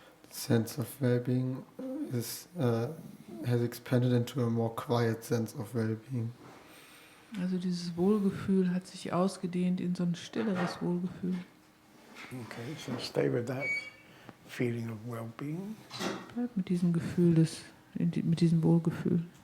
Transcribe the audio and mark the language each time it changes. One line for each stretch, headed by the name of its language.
English: Sense of well-being has expanded into a more quiet sense of well-being.
German: Also dieses Wohlgefühl hat sich ausgedehnt in so ein stilleres Wohlgefühl.
English: Okay, so stay with that feeling of well-being.
German: Bleib mit diesem Gefühl, mit diesem Wohlgefühl.